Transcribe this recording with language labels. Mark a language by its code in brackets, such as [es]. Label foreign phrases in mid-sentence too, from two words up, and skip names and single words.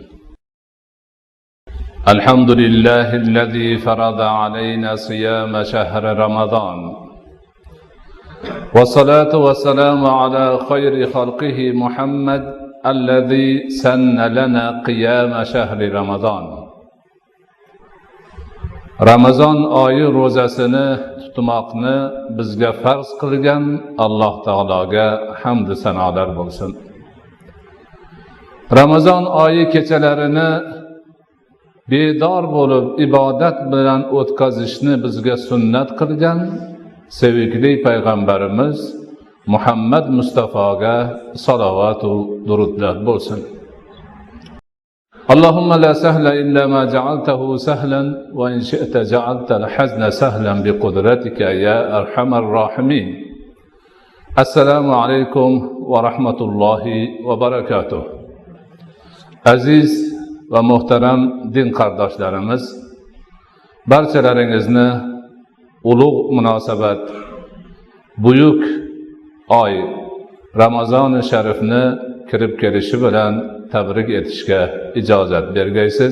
[ar] الحمد لله الذي فرض علينا صيام شهر رمضان، والصلاة والسلام على خير خلقه محمد الذي سن لنا قيام شهر رمضان. [uz] Ramazon oyi ro'zasini tutmoqni bizga farz qilgan Alloh taologa hamd va sanolar bo'lsin. Ramazon oyi kechalarini bedor bo'lib ibodat bilan o'tkazishni bizga sunnat qilgan sevgili payg'ambarimiz Muhammad Mustafoga salovat va durudlar bo'lsin. [ar] اللهم لا سهل إلا ما جعلته سهلا وإن شئت جعلت الحزن سهلا بقدرتك يا أرحم الراحمين. [uz] Assalomu alaykum va rahmatullohi va barakatuh. Aziz va muhtaram din qardoshlarimiz, barchalaringizni ulug' munosabat buyuk oy Ramazon sharifni kirib kelishi bilan tabrik etishga ijozat bergaysiz.